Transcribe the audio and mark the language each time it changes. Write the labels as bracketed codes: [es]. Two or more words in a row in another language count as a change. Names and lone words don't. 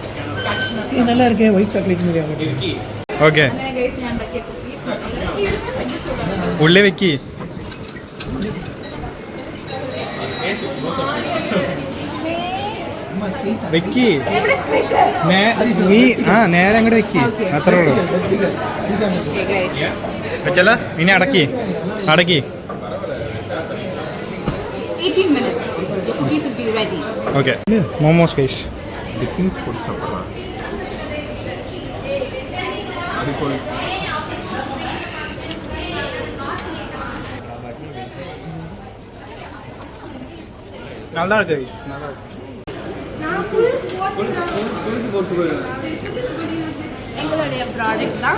[ta] இது நல்லா இருக்கே [en] white chocolate [ta] மாதிரி ஆகும் [ml] ഓക്കെ. അങ്ങനെ ഗൈസ് ഞാൻ ഉണ്ടാക്കിയ കുക്കീസ് ഉള്ളി വെക്കി. വെക്കി എവിടെ സ്ട്രീറ്റ്? നീ നേരെ അങ്ങോട്ട് വെക്കി. അത്രേ ഉള്ളൂ. ഓക്കെ ഗൈസ്, വെച്ചല്ല, ഇനി അടക്കി [en] 18 minutes your cookies will be ready. [ml] ഓക്കെ. മോമോസ് ഗൈസ്. [ta] நல்லா இருக்கு guys, நல்லா இருக்கு. எங்களுடைய ப்ராடக்ட் தான்.